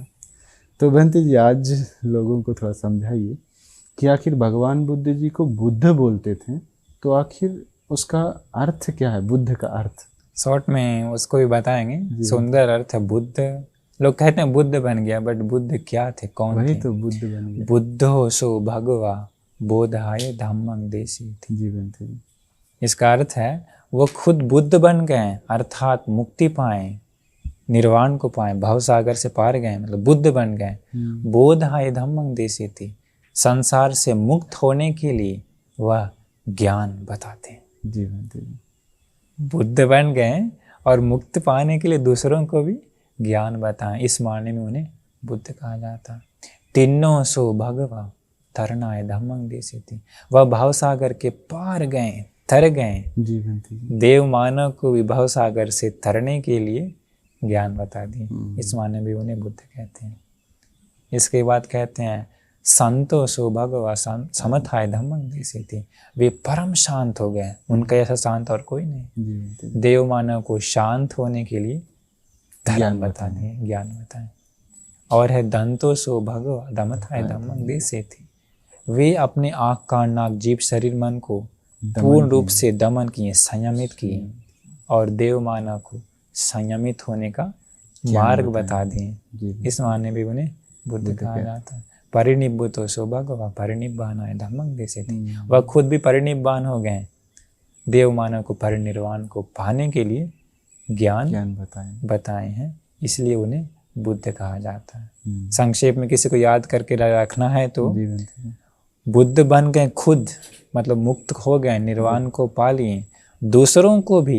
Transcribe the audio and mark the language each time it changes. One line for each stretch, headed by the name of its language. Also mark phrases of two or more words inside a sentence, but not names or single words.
Hindi: तो बनते जी आज लोगों को थोड़ा समझाइए कि आखिर भगवान बुद्ध जी को बुद्ध बोलते थे, तो आखिर उसका अर्थ क्या है, बुद्ध का अर्थ। शॉर्ट में उसको भी बताएंगे। सुंदर अर्थ है बुद्ध। लोग कहते हैं बुद्ध बन गया, बट बुद्ध क्या थे, कौन वही थे? तो बुद्ध बन गया।
Pali: बुद्धो सो भगवा बोधाय धम्मं देसी थी।
Hindi: जीवन थे। इसका अर्थ है वो खुद बुद्ध बन गए, अर्थात मुक्ति पाए, निर्वाण को पाए, भवसागर से पार गए, मतलब बुद्ध बन गए।
Pali: बोधाय धम्मं देसी थी,
Hindi: संसार से मुक्त होने के लिए वह ज्ञान बताते हैं। जीवन थे। बुद्ध बन गए और मुक्त पाने के लिए दूसरों को भी ज्ञान बताएं, इस मायने में उन्हें बुद्ध कहा जाता।
Pali: तिन्नो सो भगवा तरनाय धम्मं देसी थी,
Hindi: वह भवसागर के पार गए, तर गए। जीवन थी। देव मानव को भी भवसागर से तरने के लिए ज्ञान बता दिए, इस मायने भी उन्हें बुद्ध कहते हैं। इसके बाद कहते हैं
Pali: संतो सो भगवा समथाय धम्मं देसी थी,
Hindi: वे परम शांत हो गए, उनका ऐसा शांत और कोई नहीं। देव मानव को शांत होने के लिए धर्म बता दिए, ज्ञान बताएं। और है
Pali: दंतो सो भगवा दमथाय धम्मं देसी थी,
Hindi: वे अपने आँख कान नाक जीभ शरीर मन को पूर्ण रूप से दमन किए, संयमित किए, और देव मानव को संयमित होने का मार्ग बता दिए, इस माने भी उन्हें बुद्ध कहा जाता है।
Pali: परिनिब्बुतो सो भगवा परिनिब्बानाय धम्मं देसी थी,
Hindi: वह खुद भी परिनिब्बान हो गए, देव मानव को परिनिर्वाण को पाने के लिए ज्ञान बताए हैं, इसलिए उन्हें बुद्ध कहा जाता है। संक्षेप में किसी को याद करके रखना है तो बुद्ध बन गए खुद, मतलब मुक्त हो गए, निर्वाण को पा लिए, दूसरों को भी